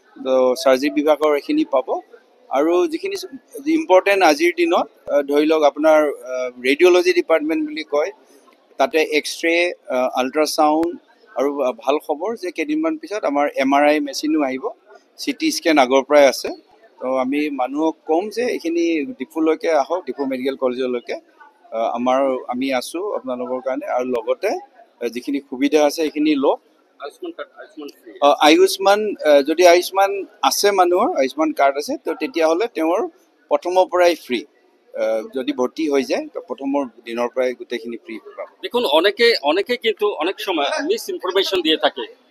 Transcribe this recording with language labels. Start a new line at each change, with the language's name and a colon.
Assamese: তো চাৰ্জাৰী বিভাগৰ এইখিনি পাব। আৰু যিখিনি ইম্পৰ্টেণ্ট আজিৰ দিনত ধৰি লওক আপোনাৰ ৰেডিঅ'লজি ডিপাৰ্টমেণ্ট বুলি কয়, তাতে এক্সৰে আল্ট্ৰাচাউণ্ড আৰু ভাল খবৰ যে কেইদিনমান পিছত আমাৰ MRI মেচিনো আহিব। CT স্কেন আগৰ পৰাই আছে। তো আমি মানুহক ক'ম যে এইখিনি ডিফুলৈকে আহক, ডিফু মেডিকেল কলেজলৈকে। আমি আছোঁ আপোনালোকৰ কাৰণে। আৰু লগতে যিখিনি সুবিধা আছে সেইখিনি লওক। Ayushman card, Ayushman free. আয়ুষ্মান যদি আয়ুষ্মান আছে মানুহৰ, আয়ুষ্মান কাৰ্ড আছে, তো তেতিয়াহ'লে তেওঁৰ প্ৰথমৰ পৰাই ফ্ৰী। যদি ভৰ্তি হৈ যায় তো প্ৰথমৰ দিনৰ পৰাই গোটেইখিনি ফ্ৰী পাব।
Bangla: দেখুন অনেকে কিন্তু অনেক সময় মিস ইনফরমেশন দিয়ে থাকে।